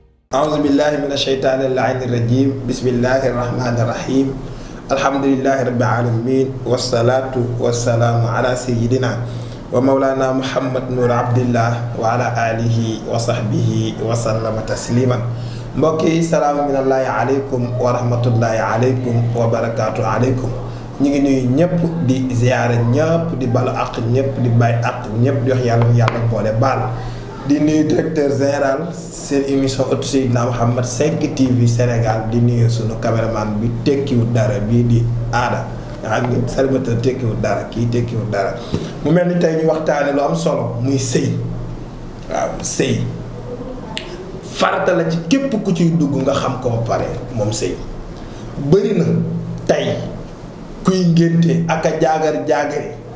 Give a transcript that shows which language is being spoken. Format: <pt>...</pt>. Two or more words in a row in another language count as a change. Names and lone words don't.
<ar>أعوذ بالله من الشيطان اللعين الرجيم بسم الله الرحمن الرحيم الحمد لله رب العالمين والصلاة والسلام على سيدنا ومولانا محمد نور عبد الله وعلى آله وصحبه وسلم تسليما mbokki سلام من الله عليكم ورحمة الله عليكم وبركاته عليكم</ar> <wo>ñu ngi nuyu ñëpp di ziyaara ñëpp di balu àq ñëpp di bàyyi àq ñëpp di wax yàlla boole baal di nuyu</wo> <fr>directeur général</fr> <wo>seen émission ëttu Seydina Mouhamed 5 TV Sénégal di nuyu sunu caméraman bi tekkiwul dara bii di aada nga xam ni célibataire tekkiwul dara kii tekkiwul dara mu mel ni tey ñu waxtaane lu am solo muy sëy waaw sëy farata la ci képp ku ciy dugg nga xam ko ba pare moom sëy bëri na tey kuy ngénte ak a jaagar-jaagari</wo>